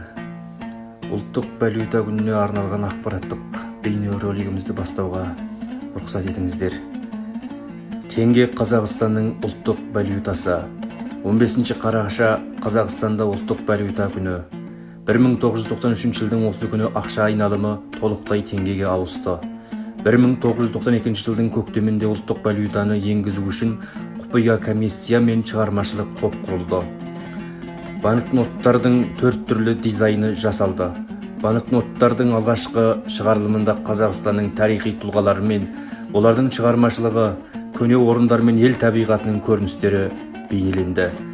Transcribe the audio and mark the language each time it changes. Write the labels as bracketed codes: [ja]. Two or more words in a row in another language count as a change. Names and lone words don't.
[ky] Улуттук валюта күнүнө арналган акпараттык бейне ролигибизди баштоого уруксат этиңиздер. Теңге Казакстандын улуттук валютасы. 15-караша Казакстанда улуттук валюта күнү. 1993-жылдын осы күнү акча айналымы толуктай теңгеге ауысты. 1992-жылдын көктөмүндө улуттук валютаны энгизүү үчүн купуя комиссия мен чыгармачылык топ курулду. Банкноттардын 4 түрлүү дизайны жасалды. Банкноттардын алгачкы чыгарылымында Казакстандын тарыхый тулгалары мен олардын чыгармачылыгы, көне орундар мен эл табигатынын көрүнүштөрү бейнеленди.